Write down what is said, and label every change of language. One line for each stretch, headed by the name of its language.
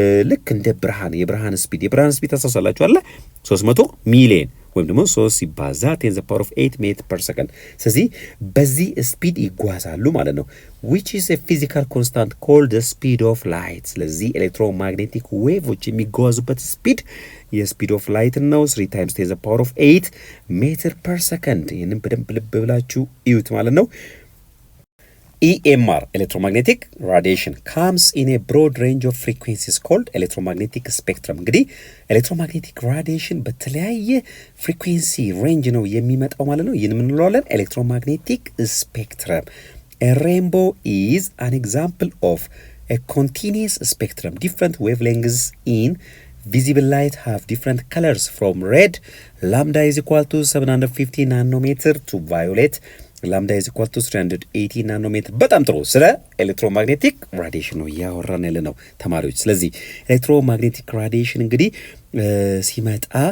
Amharic: ልክ እንደ የብርሃን ስፒድ ታሳሳላችሁ አለ 300 ሚሊዮን ወይም ደግሞ 3 ሲባዛ 10 to the power of 8 ሜትር ፐር ሰከንድ። ስለዚህ በዚህ ስፒድ ይጓዛሉ ማለት ነው።
English: which is a physical constant called the speed of light።
Amharic: ስለዚህ ኤሌክትሮማግኔቲክ ዌቮች የሚጓዙበት ስፒድ የስፒድ ኦፍ ላይት ነው
English: 3 times 10 to the power of 8
Amharic: ሜትር ፐር ሰከንድ። ይህንን በደንብ ልብ ብላችሁ እዩት ማለት ነው።
English: EMR electromagnetic radiation comes in a broad range of frequencies called electromagnetic spectrum።
Amharic: እንግዲህ ኤሌክትሮማግኔቲክ ራዲዬሽን በተለያየ ፍሪኩዌንሲ ሬንጅ ነው የሚመጣው ማለት ነው። ይህን ምን እንለዋለን?
English: ኤሌክትሮማግኔቲክ ስፔክትረም። A rainbow is an example of a continuous spectrum. Different wavelengths in visible light have different colors from red, lambda is equal to 750 nanometer, to violet, ላምዳ ኢዝ ኢኳል ቱ 380 ናኖሜትር።
Amharic: በጣም ጥሩ። ስለ ኤሌክትሮማግኔቲክ ራዲዬሽን ነው እያወራን ያለ ነው ተማሪዎች። ስለዚህ ኤሌክትሮማግኔቲክ ራዲዬሽን እንግዲህ ሲመጣ